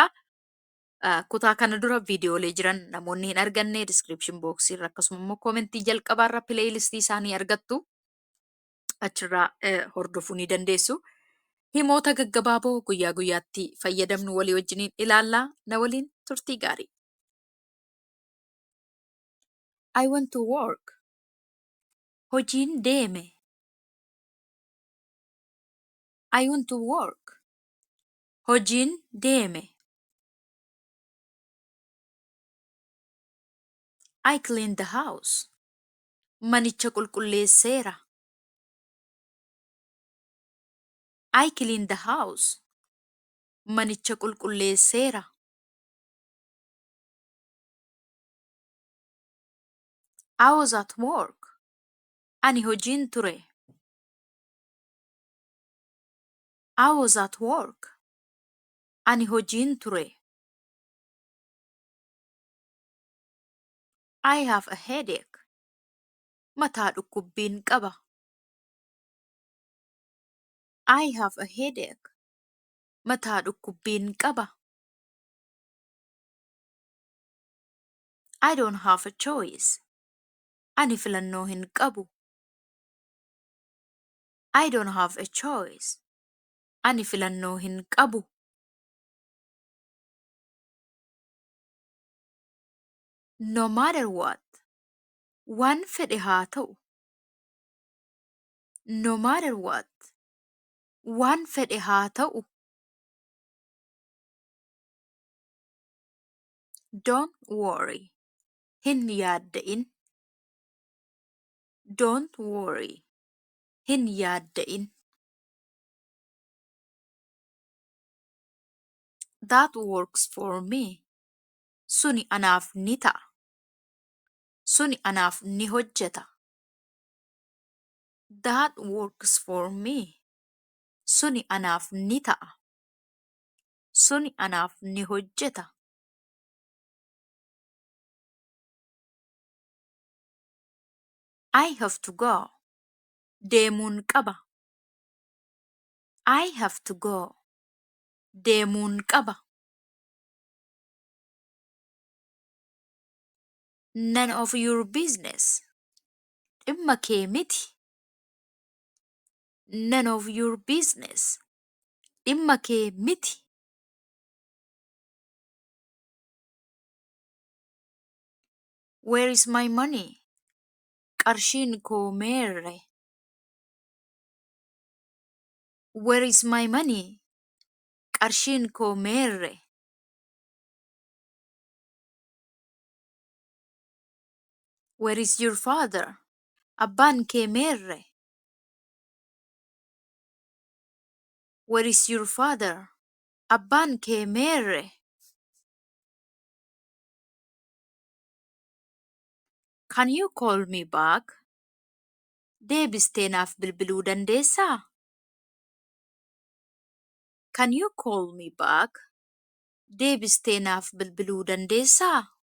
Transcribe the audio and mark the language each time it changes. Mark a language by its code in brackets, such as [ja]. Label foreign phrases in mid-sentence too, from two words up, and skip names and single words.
[om] Kutaa kana dura viidiyoolee jiran namoonni hin arganne [en] description box [om] irra akkasuma immoo koomentii jalqabaarra pileeylistii isaanii argattu. Achirraa hordofuu ni dandeessu. Himoota gaggabaaboo guyyaa guyyaatti fayyadamnu walii wajjiniin ilaallaa. Na waliin turtii gaarii. [en] I want to work. [om] Hojiin deeme. [en] I want to work. [om] Hojiin deeme. [en] I clean the house. [om] Manicha qulqulleesseera. [en] I clean the house. [om] Manicha qulqulleesseera. [en] I was at work. [om] Ani hojiin ture. [en] I was at work. [om] Ani hojiin ture. [en] I have a headache. [om] Mataa dhukkubbiin qaba. [en] I have a headache. [om] Mataa dhukkubbiin qaba. [en] I don't have a choice. [om] Ani filannoo hin qabu. [en] I don't have a choice. [om] Ani filannoo hin qabu. [en] No matter what. [om] Waan fedhe haa ta'u. [en] No matter what. [om] Waan fedhe haa ta'u. [en] Don't worry. [om] Hin yaadda'in. [en] Don't worry. [om] Hin yaadda'in. [en] That works for me. [om] Suni anaaf ni ta'a. Suni anaaf ni hojjeta. [en] That works for me. [om] Suni anaaf ni ta'a. Suni anaaf ni hojjeta. [en] I have to go. [om] Deemuun qaba. [en] I have to go. [om] Deemuun qaba. [en] None of your business. [om] Dhimma kee miti. [en] None of your business. [om] Dhimma kee miti. [en] Where is my money? [om] Qarshiin koo meerre? [en] Where is my money? [om] Qarshiin koo meerre? [en] Where is your father? [om] Abbaan kee meerre? [en] Where is your father? [om] Abbaan kee meerre? [en] Can you call me back? [om] Deebistee naaf bilbiluu dandeessaa? [en] Can you call me back? [om] Deebistee naaf bilbiluu dandeessaa?